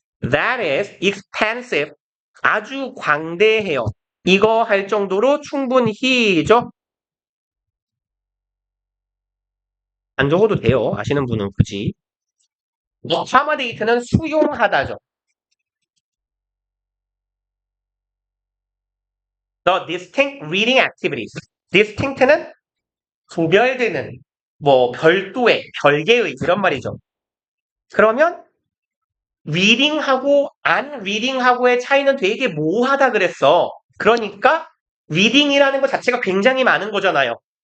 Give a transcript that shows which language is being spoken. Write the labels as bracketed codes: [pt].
[en] That is extensive. [ko] 아주 광대해요. 이거 할 정도로 충분히죠. 안 적어도 돼요. 아시는 분은 굳이. accommodatel는 수용하다죠. [en] The distinct reading activities. [ko] distinct는 구별되는, 뭐 별도의, 별개의 이런 말이죠. 그러면 reading하고 안 reading하고의 차이는 되게 모호하다 그랬어. 그러니까 reading이라는 것 자체가 굉장히 많은 거잖아요.